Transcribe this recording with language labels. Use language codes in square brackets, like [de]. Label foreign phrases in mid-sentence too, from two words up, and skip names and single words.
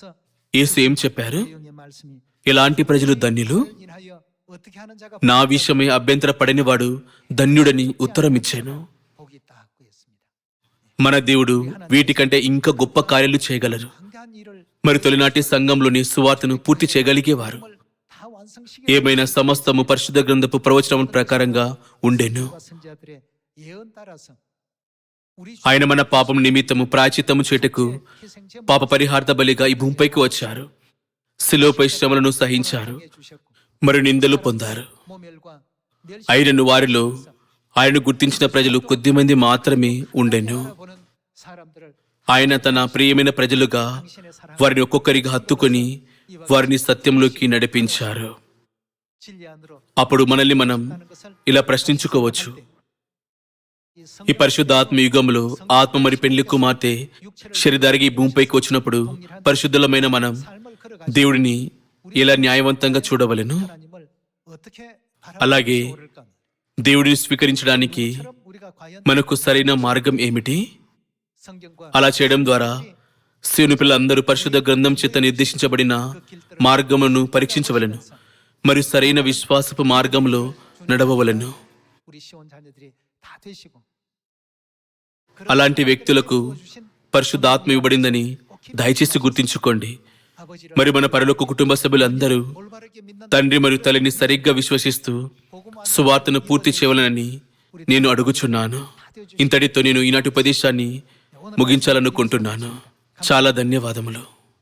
[te] యేసు ఏం చెప్పారు? [ko] 내용의 말씀이 [te] ఎలాంటి ప్రజలు ధన్యులు? [ko] 인하여 어떻게 하는 자가 [te] నా విషయమే అభ్యంతర పడనివాడు ధన్యుడని ఉత్తరమిచ్చాను. [ko] 복이 있다 하고 했습니다. [te] మన దేవుడు వీటికంటే ఇంకా గొప్ప కార్యాలు చేయగలరు. [ko] 강대한 일을 [te] మరి తొలినాటి సంఘంలోని సువార్తను పూర్తి చేయగలిగేవారు. [ko] 다 완성시켜 [te] ఏమైనా సమస్తము పరిశుద్ధ గ్రంథపు ప్రవచనం ప్రకారంగా ఉండెను. [ko] 선지자들의 예언 따라서 우리 [te] ఆయన మన పాపం నిమిత్తము ప్రాయశ్చిత్తము చేటుకు [ko] 희생제 [te] పాప పరిహార్థ బలిగా ఈ భూమిపైకి వచ్చారు. శిలువపై శ్రమలను సహించారు [ko] 주셨고 [te] మరియు నిందలు పొందారు. [ko] 모멸과 멸시 [te] అయినను వారిలో ఆయనను గుర్తించిన ప్రజలు కొద్దిమంది మాత్రమే ఉండెను. [ko] 보는 사람들을 [te] ఆయన తన ప్రియమైన ప్రజలుగా [ko] 당신의 사랑 [te] వారిని ఒక్కొక్కరిగా హత్తుకొని వారిని సత్యంలోకి నడిపించారు. [ko] 진리 안으로 [te] అప్పుడు మనల్ని మనం [ko] 하는 것을 [te] ఇలా ప్రశ్నించుకోవచ్చు. [ko] 이 [te] ఈ పరిశుద్ధ ఆత్మ యుగంలో ఆత్మ మరి పెళ్లి కుమార్తె శరీరధారికి ఈ భూమిపైకి వచ్చినప్పుడు పరిశుద్ధులమైన మనం [ko] 삶을 걸어가 [te] దేవుడిని ఎలా న్యాయవంతంగా చూడవలెను? [ko] 하나님을 어떻게 [te] అలాగే [ko] 바라볼까? [te] దేవుడిని స్వీకరించడానికి [ko] 처럼 우리가 과연 [te] మనకు సరైన మార్గం ఏమిటి? [ko] 성경과 [te] అలా చేయడం ద్వారా శివుని పిల్లలందరూ పరిశుద్ధ గ్రంథం చేత నిర్దేశించబడిన మార్గమును పరీక్షించవలెను మరియు సరైన విశ్వాసపు మార్గంలో నడవవలెను. [ko] 우리 시온 자녀들이 다 되시고 [te] అలాంటి వ్యక్తులకు పరిశుద్ధాత్మ ఇవ్వబడిందని దయచేసి గుర్తించుకోండి. [ko] 아버지를 [te] మరి మన పరలోక కుటుంబ సభ్యులందరూ [ko] 올바르게 믿는 [te] తండ్రి మరియు తల్లిని సరిగ్గా విశ్వసిస్తూ సువార్తను పూర్తి చేయవలనని నేను అడుగుచున్నాను. ఇంతటితో నేను ఈనాటి ఉపదేశాన్ని ముగించాలనుకుంటున్నాను. చాలా ధన్యవాదములు.